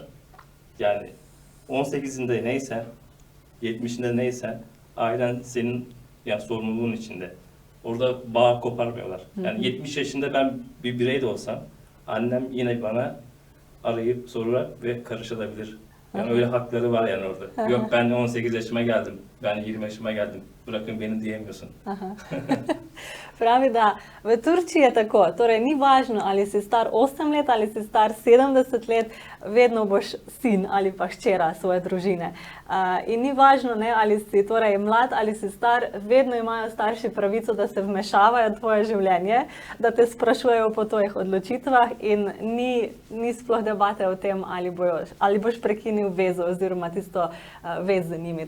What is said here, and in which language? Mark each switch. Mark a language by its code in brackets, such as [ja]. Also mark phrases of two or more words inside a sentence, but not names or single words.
[tr] Yani 18'inde neysen, 70'inde neysen, ailen senin yani sorumluluğun içinde. Orada bağ koparmıyorlar. Yani 70 yaşında ben bir birey de olsam, annem yine bana arayıp sorar ve karışabilir. Yani öyle hakları var yani orada. Yok ben 18 yaşıma geldim, ben 20 yaşıma geldim, bırakın beni diyemiyorsun. [sl] Pravi, da v Turčiji je tako, torej ni važno, ali si star 8 let ali si star 70 let, vedno boš sin ali pa hčera svoje družine. In ni važno, ne, ali si torej mlad ali si star, vedno imajo starši pravico, da se vmešavajo v tvoje življenje, da te sprašujejo po tvojih odločitvah in ni sploh debate o tem, ali boš prekinil vezo oziroma tisto vez z njimi.